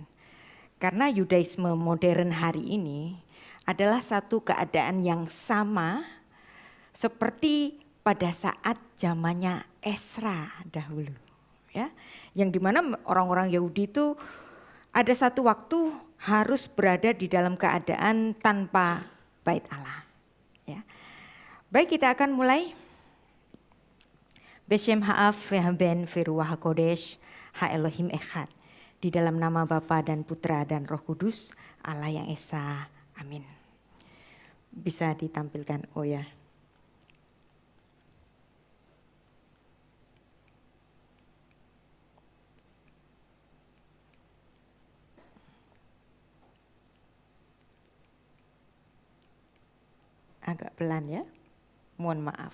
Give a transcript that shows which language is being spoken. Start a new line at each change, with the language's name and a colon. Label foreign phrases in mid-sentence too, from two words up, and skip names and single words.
Indonesian: Karena Judaisme modern hari ini adalah satu keadaan yang sama seperti pada saat zamannya Ezra dahulu. Ya, yang dimana orang-orang Yahudi itu ada satu waktu harus berada di dalam keadaan tanpa bait Allah. Ya. Baik, kita akan mulai.
Hebrew: בשם האב והבן ורוח הקודש האלוהים אחד.
Indonesian: Di dalam nama Bapa dan Putra dan Roh Kudus, Allah yang Esa. Amin. Bisa ditampilkan, oh ya. Agak pelan ya, mohon maaf.